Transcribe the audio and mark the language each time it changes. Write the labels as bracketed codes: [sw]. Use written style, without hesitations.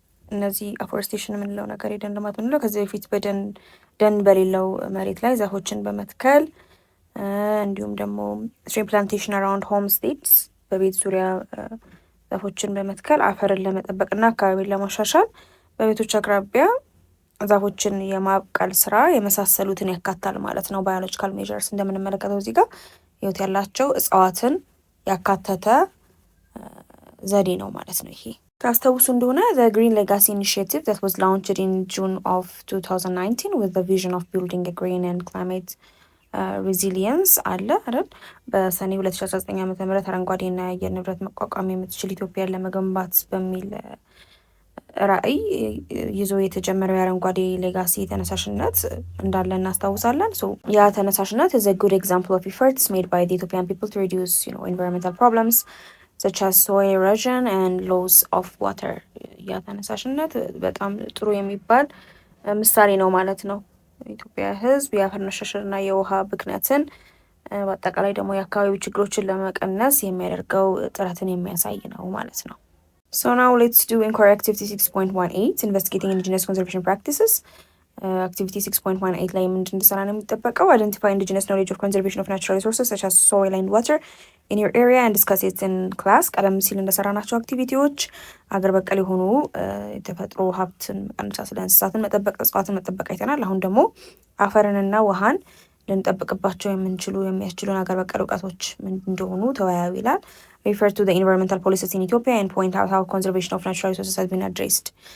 [am] እነዚህ አፎረስቴሽን የምንለው ነገር የደን ልማት የምንለው ከዚህ በፊት ደን በሌለው መሬት ላይ ዛፎችን በመትከል እንዲሁም ደግሞ [en] ትሪ ፕላንቴሽን አራውንድ ሆም ስቴትስ [am] በቤት ዙሪያ ዛፎችን በመትከል አፈርን ለመጠበቅና አካባቢን ለማሻሻል በቤቶች አቅራቢያ ዛፎችን የማብቀል ስራ የመሳሰሉትን ያካታል ማለት ነው። ባዮሎጂካል ሜዠርስ እንደምንመለከተው እዚህ ጋር ህይወት ያላቸው እጽዋትን ያካተተ ዘዴ ነው ማለት ነው። ይሄ ካስታውሱ እንደሆነ [en] the Green Legacy Initiative that was launched in June of 2019 with the vision of building a green and climate resilience [am] አለ አይደል? በሰኔ 2019 ዓ.ም አረንጓዴና የአየር ንብረት መቋቋም የምትችል ኢትዮጵያን ለመገንባት በሚል ራዕይ ይዞ የተጀመረው የአረንጓዴ ሌጋሲ ተነሳሽነት እንዳለ እናስታውሳለን። ያ ተነሳሽነት [en] is a good example of efforts made by the Ethiopian people to reduce, environmental problems such as soil erosion and loss of water. [am] ያ ተነሳሽነት በጣም ጥሩ የሚባል ምሳሌ ነው ማለት ነው። የኢትዮጵያ ሕዝብ የአፈር መሸርሸርና የውሃ ብክነትን በአጠቃላይ ደግሞ የአካባቢ ችግሮችን ለመቀነስ የሚያደርገው ጥረትን የሚያሳይ ነው ማለት ነው። [en] So now let's do Inquiry Activity 6.18 Investigating Indigenous Conservation Practices. [am] Activity 6.18 ላይ ምንድን እንድሰራ ነው የሚጠበቀው? [en] Identify indigenous knowledge of conservation of natural resources such as soil and water in your area and discuss it in class. [am] ቀደም ሲል እንደሰራናቸው አክቲቪቲዎች አገር በቀል የሆኑ የተፈጥሮ ሀብትን መቀነስ፣ ስለ እንስሳትን መጠበቅ፣ እጽዋትን መጠበቅ አይተናል። አሁን ደግሞ አፈርንና ውሃን ልንጠብቅባቸው የሚያስችሉን ሀገር በቀል እውቀቶች ምንድን እንደሆኑ ተወያዩ ይላል። [en] Refer to the environmental policies in Ethiopia and point out how conservation of natural resources has been addressed.